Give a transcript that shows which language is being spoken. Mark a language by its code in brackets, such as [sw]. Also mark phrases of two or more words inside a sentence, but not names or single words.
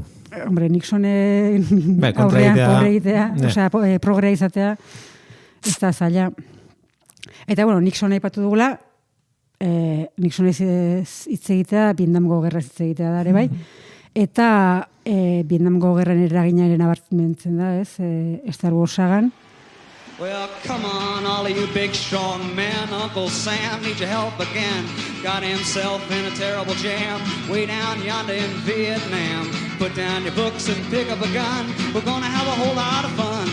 [eu] Hombre, Nixonen aurrean progrea izatea, ez da zaila. Eta, Nixon aipatu dugula, Nixon hitz egitea, Vietnamgo gerra hitz egitea da ere bai, eta Vietnamgo gerran eraginaren abartmentzen da, ez, Star Wars sagan. [en] Well, come on, all of you big strong men. Uncle Sam needs your help again. Got himself in a terrible jam way down yonder in Vietnam. Put down your books and pick up a gun. We're gonna have a whole lot of fun.